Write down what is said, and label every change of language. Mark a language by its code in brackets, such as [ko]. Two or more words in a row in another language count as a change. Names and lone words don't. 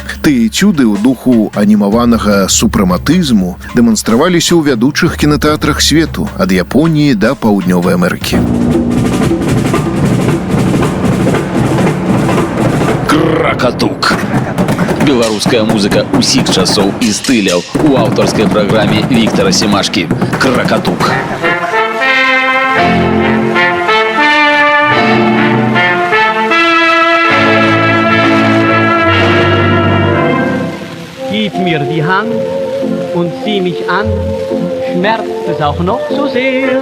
[be] Тыя этюды ў духу анімаванага супрэматызму дэманстраваліся ў вядучых кінатэатрах свету, ад Японіі да Паўднёвай Амерыкі. Кракатук. Беларуская музыка усіх часоў і стыляў у аўтарскай праграме Віктара Семашкі. Кракатук. [de] Gib mir die Hand und sieh mich an, schmerzt es auch noch so sehr.